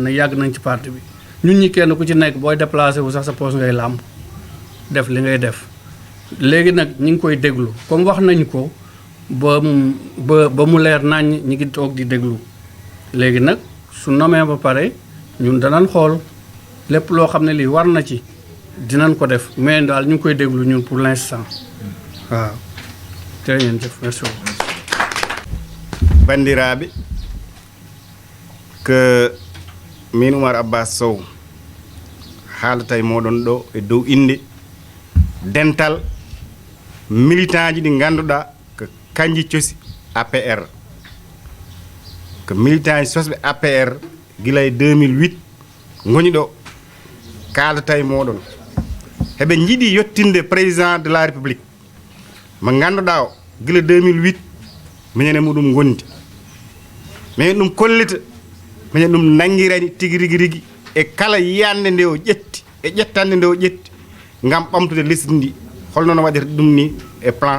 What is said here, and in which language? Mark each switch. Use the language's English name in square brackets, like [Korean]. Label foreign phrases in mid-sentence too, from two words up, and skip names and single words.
[Wolof] ne yàgg nañ ci parti bi ñun ñi kenn ku ci nekk booy déplacé wu sax sa poste ngay làmb def li ngay def léegi nag ñu ngi koy déglu comme wax nañ ko ba mu leer nañ ñi ngi toog di déglu léegi nag su nomee ba pare ñun danañ xool lépp loo xam ne lii war na ci dinañ ko def mais daal ñu ngi koy déglu ñun [French] pour l'instant [Wolof] waaw jërë ngeen jëf merci [Fula] bandiraɓe que min Oumar Abbas Sow haalata e moɗon ɗo e dow inde dental militant ji ɗi ngannduɗaa ko kanji cosi APR ko militant ji sosɓe APR gila e 2008 ngoni ɗo kaalata e moɗon heɓe jiiɗi yettinde [French] président de la république [Fula] mo ngannduɗaa o gila 2008 minen e muɗum gondi minen ɗum kollita minen ɗum nanngirani tigi rigi e kala yiyande nde o ƴetti e ƴettande nde o ƴetti ngam ɓamtude lesdi ndi holno no waɗirta ɗum ni e plan